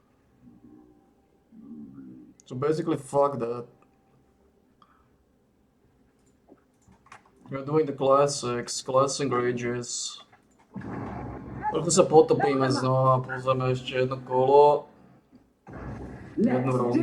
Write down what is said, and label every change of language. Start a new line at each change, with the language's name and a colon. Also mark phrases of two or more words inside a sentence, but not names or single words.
English: So basically, fuck that. We're doing the classics, classic rages.
Slovak: Trochu sa potopíme znova, pozrieme ešte jedno kolo, jednu Let's rundu.